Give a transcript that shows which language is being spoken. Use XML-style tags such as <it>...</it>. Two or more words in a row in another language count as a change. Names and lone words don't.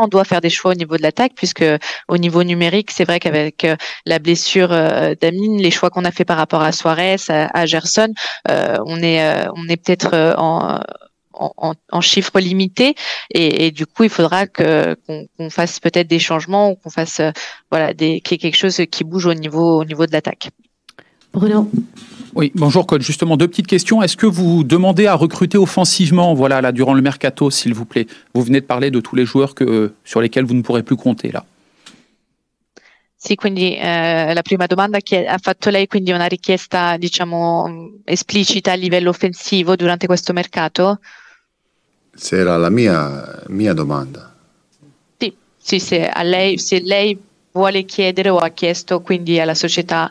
<fr>On doit faire des choix au niveau de l'attaque puisque au niveau numérique c'est vrai qu'avec la blessure d'Amin, les choix qu'on a fait par rapport à Suarez, à Gerson, on est peut-être en chiffres limités et du coup il faudra qu'on fasse peut-être des changements ou qu'on fasse voilà qu'il y ait quelque chose qui bouge au niveau de l'attaque. Bruno. Oui, bonjour coach. Justement, 2 petites questions. Est-ce que vous demandez à recruter offensivement, voilà, là, durant le mercato, s'il vous plaît? Vous venez de parler de tous les joueurs sur lesquels vous ne pourrez plus compter là.</fr> <it>Sì, quindi la prima domanda che ha fatto lei, quindi una richiesta diciamo esplicita a livello offensivo durante questo mercato? Se era la mia domanda. Sì, se lei vuole chiedere o ha chiesto quindi alla società.</it>